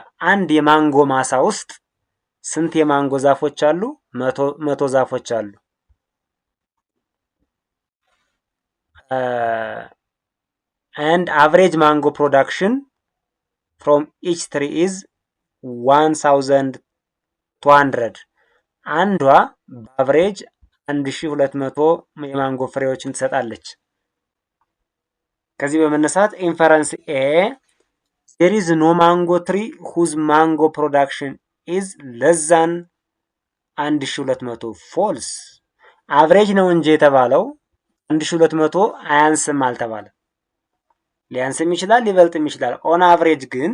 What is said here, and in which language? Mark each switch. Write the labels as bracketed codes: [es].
[am] አንድ የማንጎ ማሳ ውስጥ ስንት የማንጎ ዛፎች አሉ? መቶ ዛፎች አሉ። [en] and average mango production from each tree is 1200. [am] አንዷ በአቨሬጅ 1200 የማንጎ ፍሬዎችን ትሰጣለች። ከዚህ በመነሳት ኢንፈረንስ ኤ [en] there is no mango tree whose mango production is less than 1200 [am] ፎልስ አቨሬጅ ነው እንጂ የተባለው 1200 አያንስም አልተባለ። ሊያንስም ይችላል ሊበልጥም ይችላል። ኦን አቨሬጅ